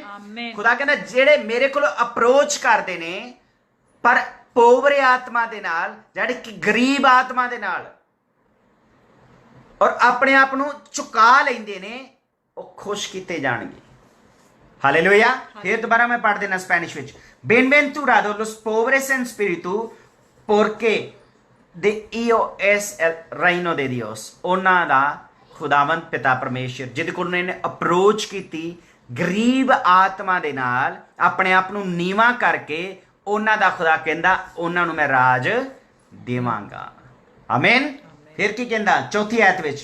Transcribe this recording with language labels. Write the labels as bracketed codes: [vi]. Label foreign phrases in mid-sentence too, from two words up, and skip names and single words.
[pa] ਖੁਦਾ ਕਹਿੰਦਾ ਜਿਹੜੇ ਮੇਰੇ ਕੋਲ ਅਪਰੋਚ ਕਰਦੇ ਨੇ, ਪਰ ਪੋਬਰੇ ਆਤਮਾ ਦੇ ਨਾਲ, ਜਿਹੜੇ ਕਿ ਗਰੀਬ ਆਤਮਾ ਦੇ ਨਾਲ, ਔਰ ਆਪਣੇ ਆਪ ਨੂੰ ਝੁਕਾ ਲੈਂਦੇ ਨੇ, ਉਹ ਖੁਸ਼ ਕੀਤੇ ਜਾਣਗੇ। ਹਾਲੇਲੂਇਆ। ਫਿਰ ਦੁਬਾਰਾ ਮੈਂ ਪੜ੍ਹ ਦੇਣਾ ਸਪੈਨਿਸ਼ ਵਿੱਚ। [es] Bienaventurados los pobres en espíritu, porque de ellos es el reino de Dios। [pa] ਉਹਨਾਂ ਦਾ ਖੁਦਾਵੰਦ ਪਿਤਾ ਪਰਮੇਸ਼ਰ ਜਿਹਦੇ ਕੋਲ ਉਹਨੇ ਅਪਰੋਚ ਕੀਤੀ ਗਰੀਬ ਆਤਮਾ ਦੇ ਨਾਲ, ਆਪਣੇ ਆਪ ਨੂੰ ਨੀਵਾਂ ਕਰਕੇ, ਉਹਨਾਂ ਦਾ ਖੁਦਾ ਕਹਿੰਦਾ ਉਹਨਾਂ ਨੂੰ ਮੈਂ ਰਾਜ ਦੇਵਾਂਗਾ। ਆਮੀਨ। ਫਿਰ ਕੀ ਕਹਿੰਦਾ ਚੌਥੀ ਆਇਤ ਵਿੱਚ?